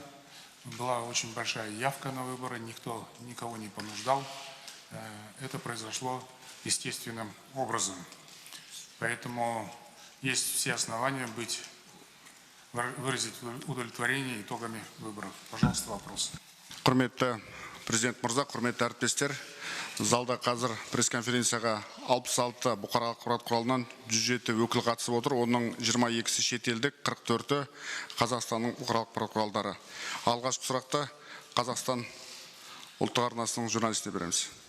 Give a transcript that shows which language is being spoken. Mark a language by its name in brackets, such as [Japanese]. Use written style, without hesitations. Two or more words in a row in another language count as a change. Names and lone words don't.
[Russian] Была очень большая явка на выборы, никто никого не понуждал. Это произошло естественным образом. Поэтому есть все основания выразить удовлетворение итогами выборов. Пожалуйста, вопрос. [Kazakh] Құрметті президент мырза, құрметті әріптестер, залда қазір пресс-конференцияға 66 бұқаралық ақпарат құралынан 107 өкіл қатысып отыр. Оның 22-сі шетелдік, 44-і Қазақстанның бұқаралық ақпарат құралдары. Алғашқы сұрақта Қазақстан ұлттық арнасының журналистіне береміз.